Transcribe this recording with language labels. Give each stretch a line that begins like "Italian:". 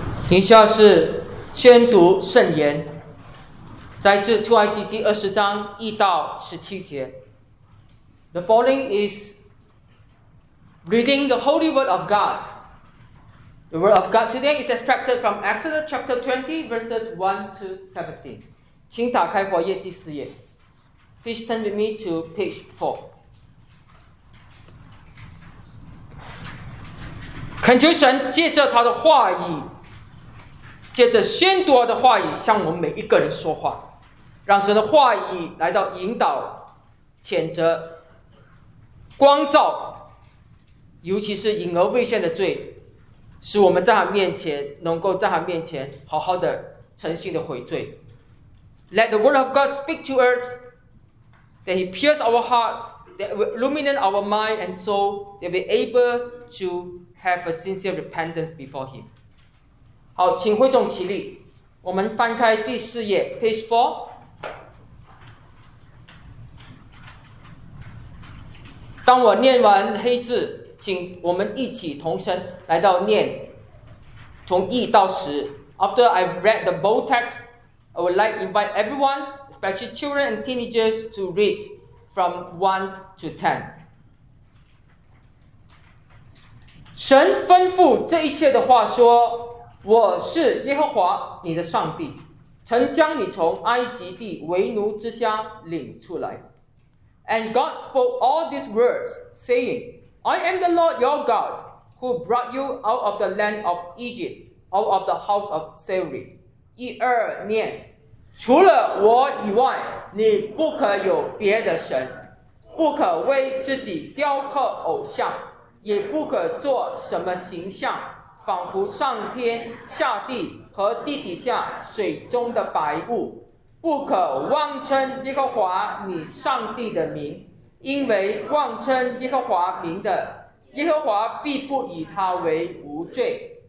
Chinese: 以下是宣读圣言，摘自出埃及记二十章一到十七节。
English: The following is reading the Holy Word of God. The Word of God today is extracted from Exodus chapter 20, verses 1 to 17.
Chinese: 请打开活页第四页。
English: Please turn with me to page 4.
Chinese: 恳求神借着他的话语，借着宣读的话语向我们每一个人说话，让神的话语来到引导、谴责、光照，尤其是隐而未现的罪，使我们在他面前能够在他面前好好的诚信的悔罪。
English: Let the word of God speak to us, that he pierce our hearts, that will illuminate our mind and soul, that we're able to have a sincere repentance before him.
Chinese: 好，请会众起立，我们翻开第四页
English: page 4。
Chinese: 当我念完黑字，请我们一起同声来到念从一到十。
English: After I've read the bold text, I would like to invite everyone, especially children and teenagers, to read from 1 to 10.
Chinese: 神吩咐这一切的话说，我是耶和华你的上帝，曾将你从埃及地为奴之家领出来。
English: And God spoke all these words, saying, I am the Lord your God, who brought you out of the land of Egypt, out of the house of slavery.
Chinese: 一二念，除了我以外，你不可有别的神，不可为自己雕刻偶像，也不可做什么形象，仿佛上天下地和地底下水中的白雾，不可妄称耶和华你上帝的名，因为妄称耶和华名的，耶和华必不以他为无罪。